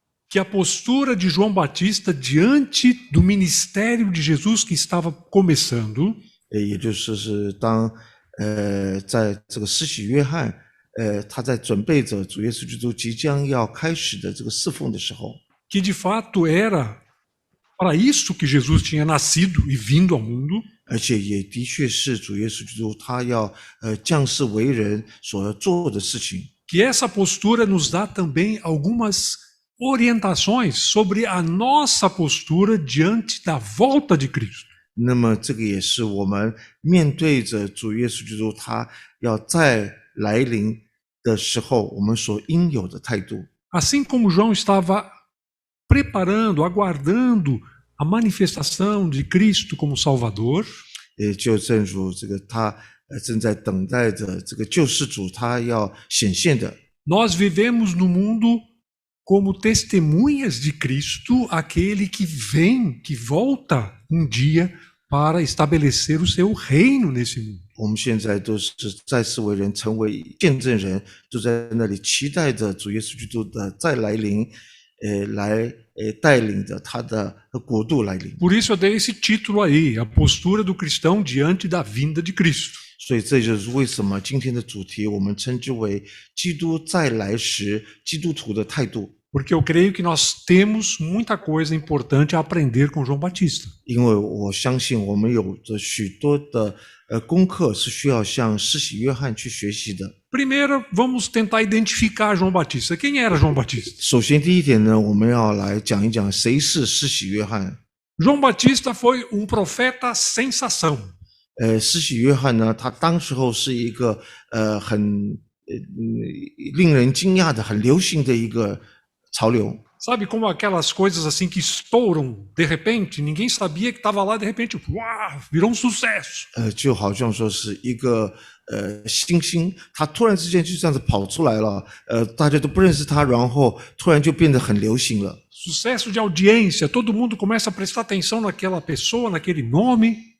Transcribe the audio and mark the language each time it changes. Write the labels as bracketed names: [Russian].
[Portuguese] que a postura de João Batista diante do ministério de Jesus que estava começando [Chinese] 也就是当在这个施洗约翰他在准备着主耶稣基督即将要开始的这个侍奉的时候， [Portuguese] que de fato era para isso que Jesus tinha nascido e vindo ao mundo, [Chinese] 而且也的确是主耶稣基督他要降世为人所要做的事情。 [Portuguese] que essa postura nos dá também algumas orientações sobre a nossa postura diante da volta de Cristo. [Chinese] 那么这个也是我们面对着主耶稣基督他要再来临的时候，我们所应有的态度。 [Portuguese] Assim como João estava preparando, aguardando a manifestação de Cristo como Salvador, [Chinese] 也就正如这个他正在等待着这个救世主他要显现的， [Portuguese] nós vivemos no mundo como testemunhas de Cristo, aquele que vem, que volta um dia para estabelecer o seu reino nesse mundo. [Chinese] 我们现在都是在世为人，成为见证人，都在那里期待着主耶稣基督的再来临，来带领着他的国度来临。 [Portuguese] Por isso eu dei esse título aí, a postura do cristão diante da vinda de Cristo. [Chinese] 所以这就是为什么今天的主题我们称之为基督再来时基督徒的态度。 [Portuguese] Porque eu creio que nós temos muita coisa importante a aprender com João Batista. [Chinese] 因为我相信我们有着许多的功课是需要向施洗约翰去学习的。 [Portuguese] Primeiro, vamos tentar identificar João Batista. Quem era João Batista? [Chinese] 首先第一点呢，我们要来讲一讲谁是施洗约翰。 [Portuguese] João Batista foi um profeta sensação. [Chinese] 施洗约翰呢，他当时候是一个很令人惊讶的、很流行的一个潮流。 [Portuguese] Sabe como aquelas coisas assim que estouram de repente, ninguém sabia que estava lá, de repente, uau, virou um sucesso. [Chinese] 就好像说是一个星星，它突然之间就这样子跑出来了，大家都不认识它，然后突然就变得很流行了。 [Portuguese] Sucesso de audiência, todo mundo começa a prestar atenção naquela pessoa, naquele nome.